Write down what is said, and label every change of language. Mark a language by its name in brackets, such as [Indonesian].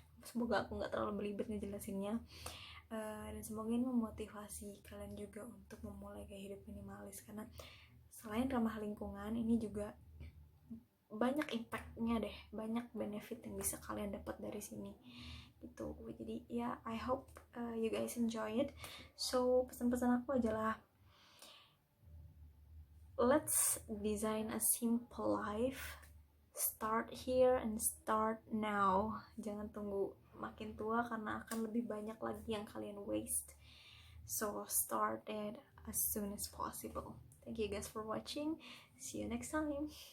[Indonesian] Semoga aku nggak terlalu belibet ngejelasinnya. Dan semoga ini memotivasi kalian juga untuk memulai gaya hidup minimalis, karena selain ramah lingkungan, ini juga banyak impactnya deh, banyak benefit yang bisa kalian dapat dari sini gitu. Jadi ya [English] I hope you guys enjoy it. So [Indonesian] pesan-pesan aku adalah [English] let's design a simple life. Start here and start now. [Indonesian] Jangan tunggu makin tua karena akan lebih banyak lagi yang kalian waste. [English] So start it as soon as possible. Thank you guys for watching. See you next time.